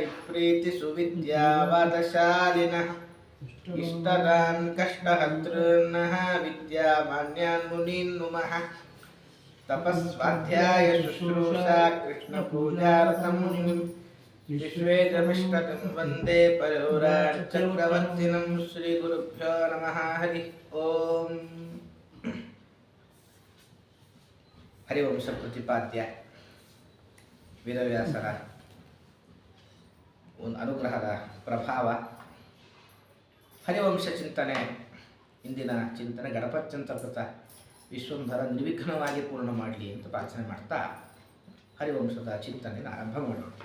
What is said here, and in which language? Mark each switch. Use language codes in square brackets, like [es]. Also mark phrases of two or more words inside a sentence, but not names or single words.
[sa] हरिप्रीतिसुविद्यावादशालिनः इष्टदान् कष्टहर्तॄन्नः विद्यामान्यान् मुनीन् नुमः तपस्वाध्याय शुश्रूषा कृष्णपूजार्थं विश्वेदमिष्टकं वन्दे परोराचक्रवर्तिनं श्रीगुरुभ्यो नमः हरि ओಂ [kn] ಹರಿವಂಶ ಪ್ರತಿಪಾದ್ಯ ವೇದವ್ಯಾಸರ ಒಂದು ಅನುಗ್ರಹದ ಪ್ರಭಾವ ಹರಿವಂಶ ಚಿಂತನೆ ಇಂದಿನ ಚಿಂತನೆ ಗಣಪತ್ಯಂತರ್ಗತ ವಿಶ್ವಂಭರ ನಿರ್ವಿಘ್ನವಾಗಿ ಪೂರ್ಣ ಮಾಡಲಿ ಅಂತ ಪ್ರಾರ್ಥನೆ ಮಾಡ್ತಾ ಹರಿವಂಶದ ಚಿಂತನೆಯನ್ನು ಆರಂಭ ಮಾಡೋಣ.